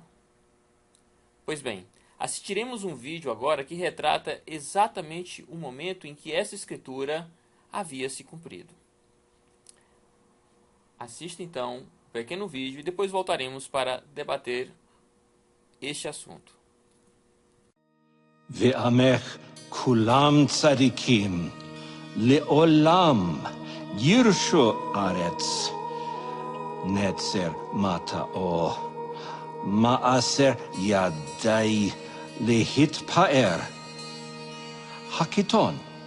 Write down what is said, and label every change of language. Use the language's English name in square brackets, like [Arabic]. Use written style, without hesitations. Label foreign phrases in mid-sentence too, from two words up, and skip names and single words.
[Portuguese] Pois bem, assistiremos um vídeo agora que retrata exatamente o momento em que essa escritura havia se cumprido. Assista então um pequeno vídeo e depois voltaremos para debater este assunto. [Hebrew] ועמך כולם צדיקים לעולם יירשו ארץ נצר מטעו מעשה ידי להתפאר הקיטון